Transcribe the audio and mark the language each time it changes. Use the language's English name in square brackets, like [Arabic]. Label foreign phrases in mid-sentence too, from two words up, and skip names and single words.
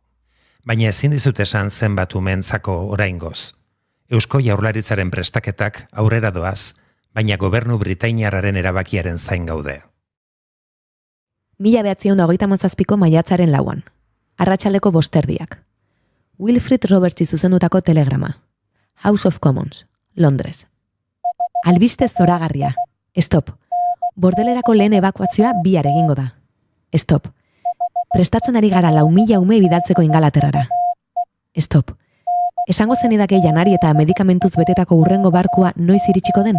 [Basque] Baina ezin dizut esan zenbat umeentzako oraingoz. Eusko Jaurlaritzaren prestaketak aurrera doaz, baina gobernu britainiarraren erabakiaren zain gaude. 1937ko maiatzaren 4. Arratsaldeko 5:30. Wilfrid Robertsi zuzendutako telegrama. House of Commons, Londres. Albiste zoragarria. Stop. Bordelerako lehen ebakuazioa bihar egingo da. Stop. Prestatzen ari gara 4.000 ume bidaltzeko Ingalaterrara. Stop. Esango zenidake janari eta medikamentuz betetako hurrengo barkua noiz iritsiko den?